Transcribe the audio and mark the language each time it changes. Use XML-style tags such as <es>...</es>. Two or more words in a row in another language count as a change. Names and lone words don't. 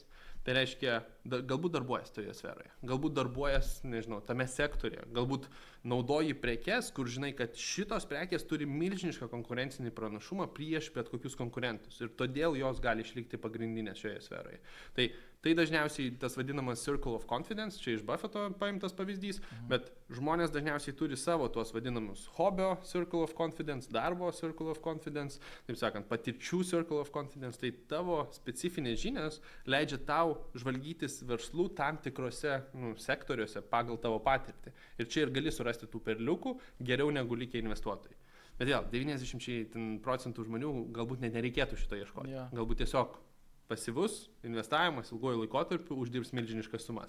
<lt>Tai reiškia, galbūt darbuojas toje sferoje, galbūt darbuojas, nežinau, tame sektorėje, galbūt naudoji prekes, kur žinai, kad šitos prekės turi milžinišką konkurencinį pranašumą prieš bet kokius konkurentus ir todėl jos gali išlikti pagrindinės šioje sferoje. Tai dažniausiai tas vadinamas</lt> <en>circle of confidence,</en> <lt>čia iš Buffetto paimtas pavyzdys, bet žmonės dažniausiai turi savo tuos vadinamus hobio</lt> <en>circle of confidence,</en> <lt>darbo</lt> <en>circle of confidence,</en> <lt>taip sakant, patirčių</lt> <en>circle of confidence,</en> <lt>tai tavo specifinės žinios leidžia tau žvalgytis verslų tam tikrose sektoriuose pagal tavo patirtį. Ir čia ir gali surasti tų perliukų geriau negu likę investuotojai. Bet vėl, 90% žmonių galbūt net nereikėtų šito ieškoti.</lt> <en>Yeah.</en> <lt>Galbūt tiesiog pasyvus investavimas ilguoju laikotarpiu uždirbs milžiniškas sumas.</lt>